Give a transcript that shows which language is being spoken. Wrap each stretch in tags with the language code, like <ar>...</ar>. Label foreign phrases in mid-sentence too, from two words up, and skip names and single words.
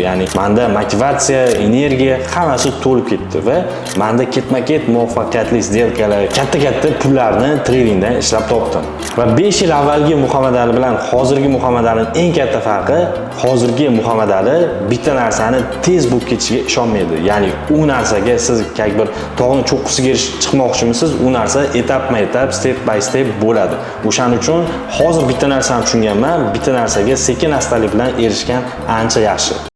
<uz>Ya'ni menda motivatsiya, energiya hammasi to'lib ketdi va menda ketma-ket muvaffaqiyatli сделкалар, katta-katta pullarni tradingdan ishlab topdim. Va 5 yil avvalgi Muhammad Ali bilan hozirgi Muhammad Alining eng katta farqi, hozirgi Muhammad Ali bitta narsani tez bo'lib ketishiga ishonmaydi. Ya'ni u narsaga siz bir tog'ning cho'qqisiga chiqmoqchimisiz, u narsa etapma-etap,</uz> <en>step by step bo'ladi.</en> <uz>O'shaning uchun hozir bitta narsani tushunganman, bitta narsaga sekin-astalik bilan erishgan ancha yaxshi.</uz>